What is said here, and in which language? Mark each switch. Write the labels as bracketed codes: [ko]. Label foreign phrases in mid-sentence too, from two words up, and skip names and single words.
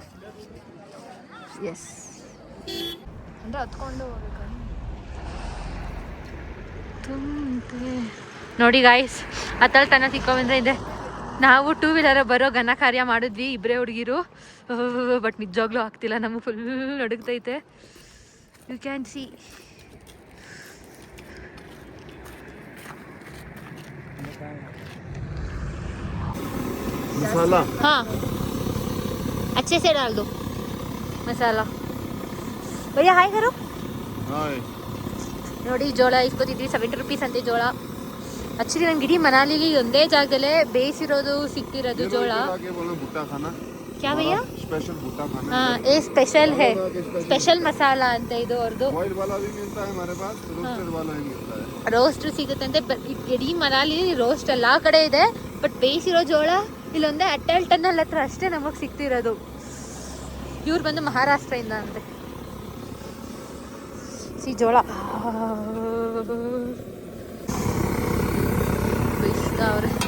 [kn] ಎಸ್ ಅಂದರೆ ಹತ್ಕೊಂಡು ನೋಡಿ ಗಾಯ್ಸ್, ಅಟಲ್ ಟನಲ್ ಸಿಕ್ಕೊಂಡ್ರೆ ಇದೆ. ನಾವು 2 ವೀಲರ್ ಬರೋ ಘನ ಕಾರ್ಯ ಮಾಡಿದ್ವಿ ಇಬ್ಬರೇ ಹುಡುಗಿರು. ಬಟ್ ನಿಜವಾಗ್ಲೂ ಆಗ್ತಿಲ್ಲ, ನಮಗೆ ಫುಲ್ ನಡುಗ್ತೈತೆ. [en] you can see. [hi] मसाला हाँ अच्छे से डाल दो मसाला. भैया हाय करो. हाय [kn] ನೋಡಿ ಜೋಳ ಇಸ್ಕೊತಿದ್ವಿ. 70 ರುಪೀಸ್ ಅಂತೆ ಜೋಳ. ಆಕ್ಚುಲಿ ನಮ್ಗೆ ಇಡೀ ಮನಾಲಿಲಿ ಒಂದೇ ಜಾಗದಲ್ಲೇ ಬೇಯಿಸಿರೋದು ಸಿಕ್ತಿರೋದು ಜೋಳ. [hi] भुट्टा खाना क्या भैया? स्पेशल भुट्टा खाना. हाँ ये स्पेशल है, स्पेशल मसाला [kn] ಅಂತ ಇದು ಅವ್ರದ್ದು. [hi] ऑयल वाला भी मिलता है हमारे पास, रोस्टेड वाला भी मिलता है. [kn] ರೋಸ್ಟ್ ಸಿಗುತ್ತಂತೆ. ಇಡೀ ಮನಾಲಿ ರೋಸ್ಟ್ ಎಲ್ಲ ಕಡೆ ಇದೆ, ಬಟ್ ಬೇಯಿಸಿರೋ ಜೋಳ ಇಲ್ಲೊಂದೇ ಅಟಲ್ ಟನಲ್ ಹತ್ರ ಅಷ್ಟೇ ನಮಗೆ ಸಿಗ್ತಿರೋದು. ಇವ್ರು ಬಂದು ಮಹಾರಾಷ್ಟ್ರದಿಂದ ಅಂತೆ. ಸಿ ಜೋಳ ಅವ್ರೆ.